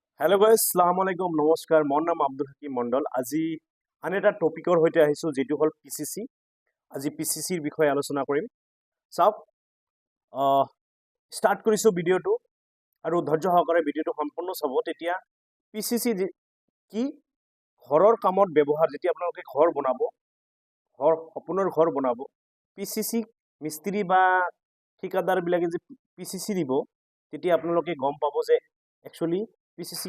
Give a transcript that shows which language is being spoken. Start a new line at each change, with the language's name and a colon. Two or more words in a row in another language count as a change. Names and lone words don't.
English: hello guys
Arabic: السلام عليكم
Assamese: নমস্কাৰ মোৰ নাম आब्दुल हाकिम मंडल আজি আন এটা টপিকৰ হৈতে আহিছো যেটো হল পিসিসি আজি পিসিসিৰ বিষয়ে আলোচনা কৰিম চাওক স্টার্ট কৰিছো ভিডিওটো আৰু ধৈৰ্য সহকাৰে ভিডিওটো সম্পূৰ্ণ চাব তেতিয়া পিসিসি কি ঘৰৰ কামত ব্যৱহাৰ যেতিয়া আপোনালোকে ঘৰ বনাব ঘৰ সপোনৰ ঘৰ বনাব পিসিসি মিস্ত্রি বা ঠিকাদাৰ বিলাকে যে পিসিসি দিব তেতিয়া আপোনালোকে গম পাব যে একচুয়ালি পিসিসি